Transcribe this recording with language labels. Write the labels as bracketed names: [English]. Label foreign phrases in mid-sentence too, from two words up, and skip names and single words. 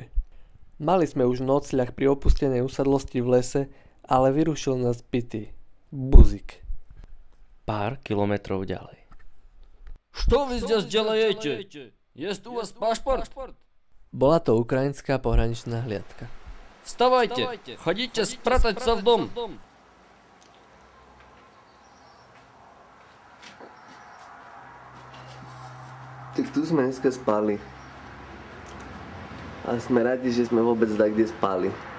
[Slovak] Mali sme už nocľah pri opustenej usadlosti v lese, ale vyrušil nás pitý Buzik. Pár kilometrov ďalej. [Russian] Что вы здесь делаете? Есть у вас паспорт? [Slovak] Bola to ukrajinská pohraničná hliadka. [Russian] Вставайте, ходите спрятать [Slovak] sa v dom. Tak tu sme dneska spali. A sme radi, že sme vôbec kde spali.